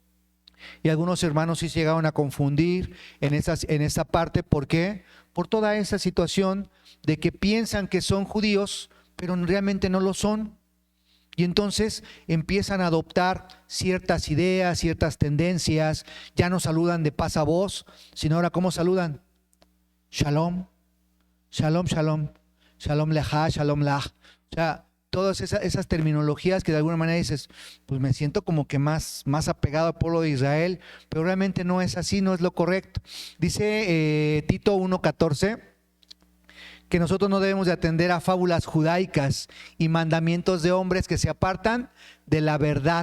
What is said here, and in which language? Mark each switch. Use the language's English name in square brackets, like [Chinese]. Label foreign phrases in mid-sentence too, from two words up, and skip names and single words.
[Spanish] Y algunos hermanos sí se llegaron a confundir en esa parte. ¿Por qué? Por toda esa situación de que piensan que son judíos, pero realmente no lo son. Y entonces empiezan a adoptar ciertas ideas, ciertas tendencias. Ya no saludan de paz a voz, sino ahora ¿cómo saludan? [Hebrew] שלום, שלום, שלום, שלום לך, שלום לך. [Spanish] O sea, todas esas terminologías que de alguna manera dices, pues me siento como que más apegado al pueblo de Israel, pero realmente no es así, no es lo correcto. Dice Tito 1:14 que nosotros no debemos de atender a fábulas judaicas y mandamientos de hombres que se apartan de la verdad.